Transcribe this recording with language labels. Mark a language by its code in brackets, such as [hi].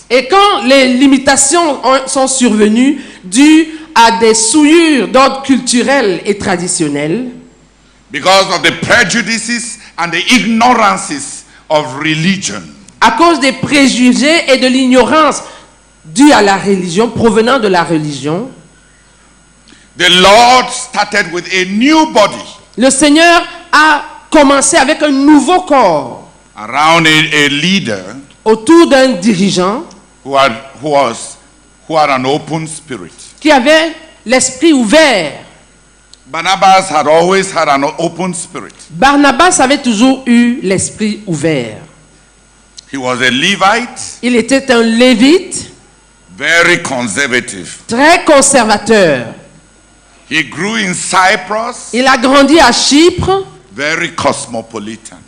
[fr] Et quand les limitations sont survenues dues à des souillures d'ordre culturel et traditionnel, [en] because of the prejudices and the ignorances of religion. [fr] À cause des préjugés et de l'ignorance due à la religion, provenant de la religion, [en] The Lord started with a new body [fr] le Seigneur a commencé avec un nouveau corps [en] around a leader [fr] autour d'un dirigeant [en] who had an open spirit. [fr] qui avait l'esprit ouvert. [en] Barnabas had always had an open spirit. [fr] Barnabas avait toujours eu l'esprit ouvert. [en] He was a Levite, [fr] Il était un lévite [en] very conservative. [fr] très conservateur. [en] He grew in Cyprus, [fr] Il a grandi à Chypre, [en] very cosmopolitan.